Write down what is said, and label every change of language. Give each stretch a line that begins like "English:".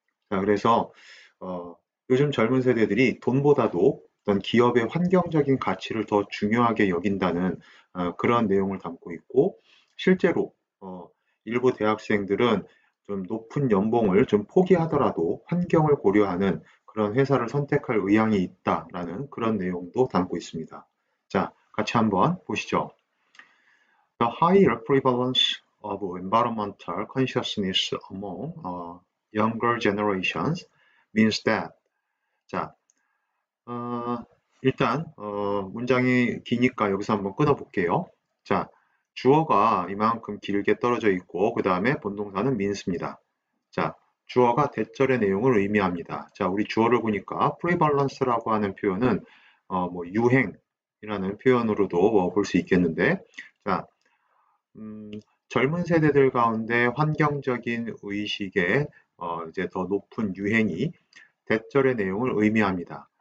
Korean: 자, 그래서 요즘 젊은 세대들이 돈보다도 어떤 기업의 환경적인 가치를 더 중요하게 여긴다는 그런 내용을 담고 있고 실제로 일부 대학생들은 좀 높은 연봉을 좀 포기하더라도 환경을 고려하는 그런 회사를 선택할 의향이 있다라는 그런 내용도 담고 있습니다. 자, 같이 한번 보시죠.
English: The higher prevalence of environmental consciousness among younger generations means that
Korean: 자, 일단 문장이 기니까 여기서 한번 끊어볼게요. 자, 주어가 이만큼 길게 떨어져 있고 그 다음에 본동사는 means입니다. 자, 주어가 대절의 내용을 의미합니다. 자, 우리 주어를 보니까 prevalence라고 하는 표현은 뭐 유행이라는 표현으로도 볼 수 있겠는데, 자, 젊은 세대들 가운데 환경적인 의식에 이제 더 높은 유행이 대절의 내용을 의미합니다.